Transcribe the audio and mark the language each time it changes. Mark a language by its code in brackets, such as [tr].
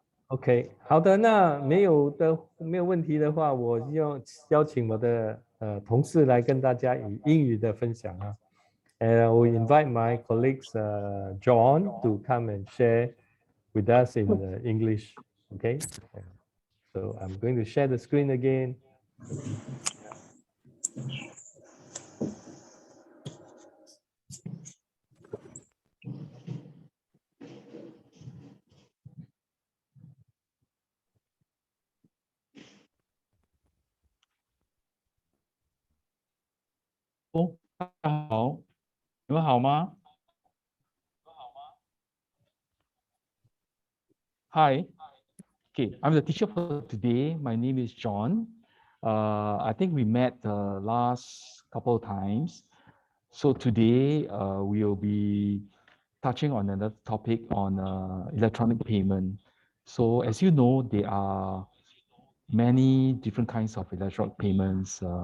[zh] OK， 好的，那没有问题的话，我邀请我的同事来跟大家以英语的分享啊。 [en] And I will invite my colleagues John to come and share with us in English. Okay. So I'm going to share the screen again. [zh] 哦，大家好，你们好吗？Hi. [en] Okay, I'm the teacher for today. My name is John. I think we met the last couple of times. So today we'll be touching on another topic on electronic payment. So as you know, there are many different kinds of electronic payments.